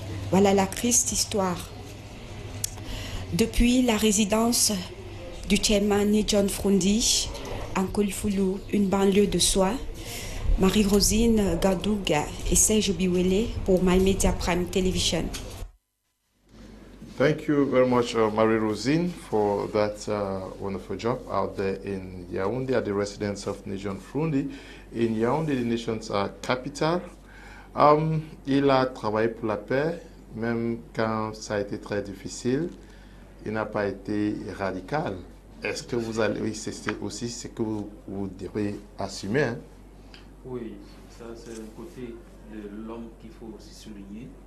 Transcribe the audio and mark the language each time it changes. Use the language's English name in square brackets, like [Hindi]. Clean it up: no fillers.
[French] Voilà la triste histoire. Depuis la résidence du chairman John Froundi en Kulfulu, une banlieue de Soie, Marie-Rosine Gadouga et Serge Biwele pour My Media Prime Television. [English] Thank you very much, Marie-Rosine, for that wonderful job out there in Yaoundé at the residence of John Froundi. In Yaoundé, the nation's capital. [French] Il a travaillé pour la paix, même quand ça a été très difficile. Il n'a pas été radical. Est-ce que vous allez, oui, c'est aussi ce que vous devez assumer, hein? Oui, ça c'est un côté de l'homme qu'il faut aussi souligner.